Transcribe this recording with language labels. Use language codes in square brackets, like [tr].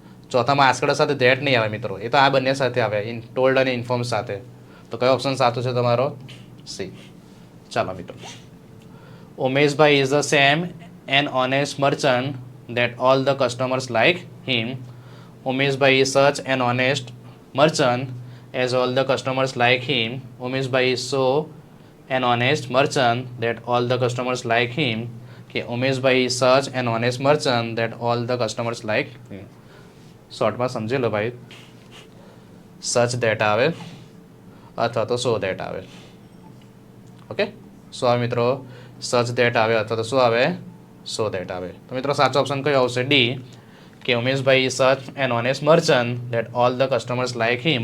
[gu] ચોથામાં asked સાથે that નહીં આવે મિત્રો, એ તો આ બંને સાથે આવે, ટોલ્ડ અને ઇન્ફોર્મ સાથે. તો કયો ઓપ્શન સાચો છે તમારો? સી. ચાલો મિત્રો, [en] Umeshbhai is the same an honest merchant that all the customers like him. Umeshbhai is such an honest merchant as all the customers like him. Umeshbhai is so an honest merchant that all the customers like him. કે Umeshbhai is such an honest merchant that all the customers like him. [gu] શોર્ટમાં સમજી લો ભાઈ, સચ that આવે અથવા તો so that આવે. Okay, શું આવે મિત્રો? સચ ધેટ આવે અથવા તો શું આવે? સો ધેટ આવે. તો મિત્રો સાચો ઓપ્શન કયો આવશે? [en] D, કે Umeshbhai is such an honest merchant that all the customers like him.